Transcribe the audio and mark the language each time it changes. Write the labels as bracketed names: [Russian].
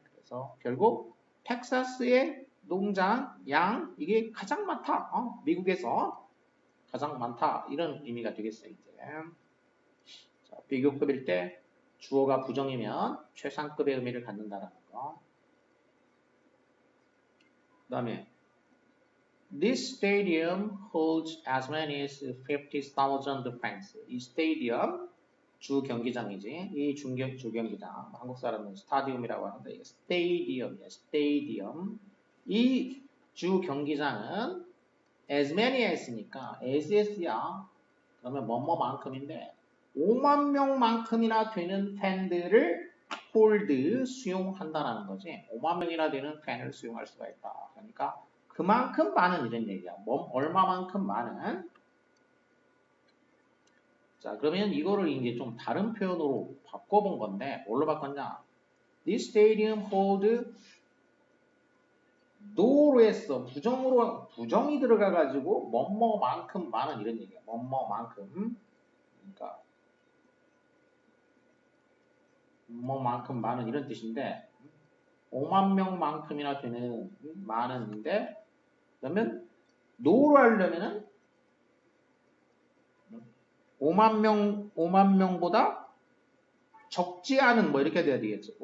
[Korean] 그래서 결국 텍사스의 농장, 양 이게 가장 많다. 미국에서 가장 많다. 이런 의미가 되겠어요. 이제. 자, 비교급일 때 주어가 부정이면 최상급의 의미를 갖는다라는 거. 그 다음에 [English] This stadium holds as many as 50,000 fans. [Korean] 이 스테디엄 주 경기장이지. 이 주 경기장 한국 사람은 스타디움이라고 하는데 이게 스테디엄이야. 스테디엄. 이 주 경기장은 [English] as many as [Korean] 니까 as야. 그러면 뭐뭐만큼인데 5만 명만큼이나 되는 팬들을 홀드 수용한다라는 거지. 5만 명이나 되는 팬을 수용할 수가 있다. 그러니까 그만큼 많은 이런 얘기야. 얼마만큼 많은. 자, 그러면 이거를 이제 좀 다른 표현으로 바꿔본 건데 뭘로 바꿨냐? [English] This stadium hold no로 [Korean] 했어. 부정이 들어가가지고 뭐뭐만큼 많은 이런 얘기야. 뭐뭐만큼. 그러니까 뭐만큼 많은 이런 뜻인데 5만 명만큼이나 되는 많은데 그러면 노로 하려면은 5만 명보다 적지 않은 뭐 이렇게 돼야 되겠죠.